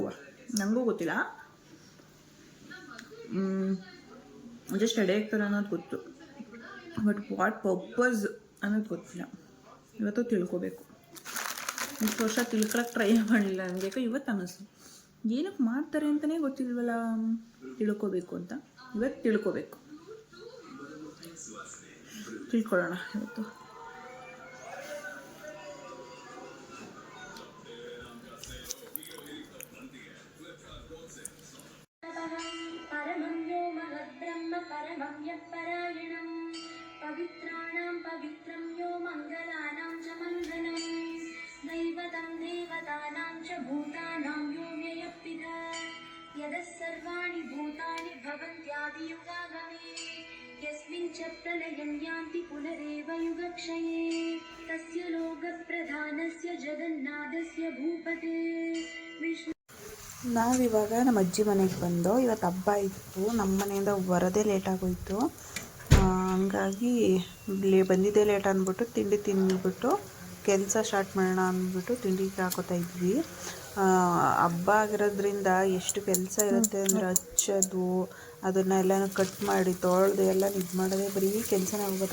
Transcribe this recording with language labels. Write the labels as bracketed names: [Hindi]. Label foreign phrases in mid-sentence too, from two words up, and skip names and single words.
[Kannada] ನನಗೂ ಗೊತ್ತಿಲ್ಲ, ಜಸ್ಟ್ ಎಡೆ ಇಕ್ತಾರೆ ಅನ್ನೋದು ಗೊತ್ತು, [English] but what purpose [Kannada] ಅನ್ನೋದು ಗೊತ್ತಿಲ್ಲ. ಇವತ್ತು ತಿಳ್ಕೊಬೇಕು. ಇಷ್ಟು ವರ್ಷ ತಿಳ್ಕೊಳಕ್ಕೆ ಟ್ರೈ ಮಾಡಲಿಲ್ಲ ನನಗೆ. ಇವತ್ತು ಅನ್ನಿಸ್ತು ಏನಕ್ಕೆ ಮಾಡ್ತಾರೆ ಅಂತಲೇ ಗೊತ್ತಿಲ್ವಲ್ಲ, ತಿಳ್ಕೊಬೇಕು ಅಂತ. ಇವತ್ತು ತಿಳ್ಕೊಬೇಕು, ತಿಳ್ಕೊಳ್ಳೋಣ ಇವತ್ತು. [Sanskrit] पवित्राणां पवित्रं यो मङ्गलानां च मङ्गलं दैवतं देवतानां च भूतानां यो व्ययप्पिता यदः सर्वाणि भूतानि भवन्त्यादियुगागमे यस्मिन् च प्रलयं यान्ति पुनरेव युगक्षये तस्य लोकप्रधानस्य जगन्नाथस्य भूपते विष्णु. [Kannada] ನಾವಿವಾಗ ನಮ್ಮ ಅಜ್ಜಿ ಮನೆಗೆ ಬಂದು, ಇವತ್ತು ಹಬ್ಬ ಇತ್ತು. ನಮ್ಮ ಮನೆಯಿಂದ ಬರೋದೇ ಲೇಟಾಗೋಯಿತು. ಹಂಗಾಗಿ ಬಂದಿದ್ದೇ ಲೇಟ್ ಅಂದ್ಬಿಟ್ಟು ತಿಂಡಿ ತಿಂದ್ಬಿಟ್ಟು ಕೆಲಸ ಸ್ಟಾರ್ಟ್ ಮಾಡೋಣ ಅಂದ್ಬಿಟ್ಟು ತಿಂಡಿಗೆ ಹಾಕೋತಾ ಇದ್ವಿ. ಹಬ್ಬ ಆಗಿರೋದ್ರಿಂದ ಎಷ್ಟು ಕೆಲಸ ಇರುತ್ತೆ ಅಂದರೆ ಹಚ್ಚೋದು, ಅದನ್ನೆಲ್ಲನೂ ಕಟ್ ಮಾಡಿ ತೊಳೆದು ಎಲ್ಲ ಇದು ಮಾಡೋದೇ ಬರೀ ಕೆಲಸನೇ ಹೋಗೋದು.